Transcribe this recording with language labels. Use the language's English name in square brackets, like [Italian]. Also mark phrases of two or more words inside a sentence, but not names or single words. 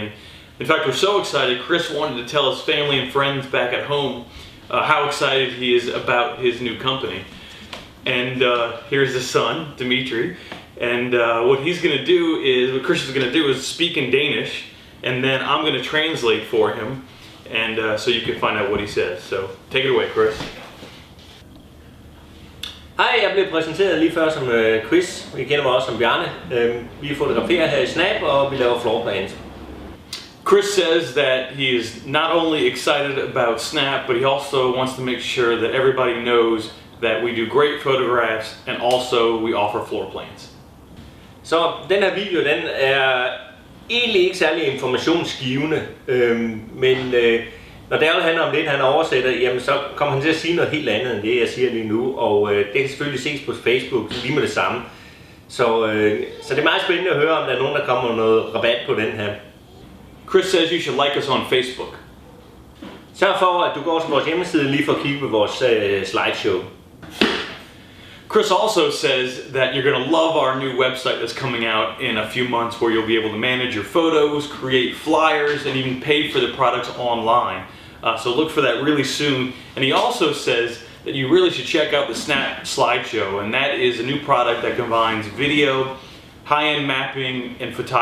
[English] And in fact, we're so excited. Chris wanted to tell his family and friends back at home how excited he is about his new company. And here's his son, Dimitri. And what Chris is going to do is speak in Danish, and then I'm going to translate for him, and so you can find out what he says. So take it away, Chris. [Danish] Hej, jeg blev præsenteret lige før som Chris. Vi kender mig også som Bjarne. Vi fotograferer her i Snap, og vi laver floorplans. [English] Chris says that he is not only excited about Snap, but he also wants to make sure that everybody knows that we do great photographs and also we offer floor plans. [Danish] Så den her video, den er egentlig ikke særlig informationsgivende, men når Daryl handler om det, han oversætter, jamen så kommer han til at sige noget helt andet end det, jeg siger lige nu, og det kan selvfølgelig ses på Facebook lige med det samme. Så det er meget spændende at høre, om der er nogen, der kommer noget rabat på den her. [English] Chris says you should like us on Facebook. [Danish] Sørg for, at du går til vores hjemmeside lige for at kigge på vores slideshow. [English] Chris also says that you're going to love our new website that's coming out in a few months, where you'll be able to manage your photos, create flyers, and even pay for the products online. So look for that really soon. And he also says that you really should check out the Snap Slideshow, and that is a new product that combines video, high-end mapping, and photography all into one.